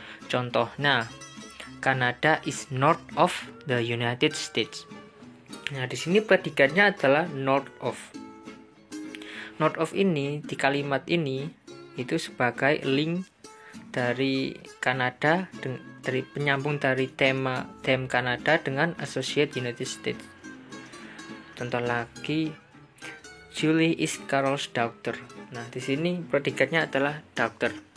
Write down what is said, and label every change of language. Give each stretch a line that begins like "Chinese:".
Indonesian: Contohnya,
English: Canada is north of the United States.
Indonesian: Nah, di sini predikatnya adalah north of. North of ini di kalimat ini itu sebagai link dari Kanada, dari penyambung dari theme Kanada dengan associate United States. Contoh lagi,
English: Julie is Carol's daughter.
Indonesian: Nah, di sini predikatnya adalah daughter.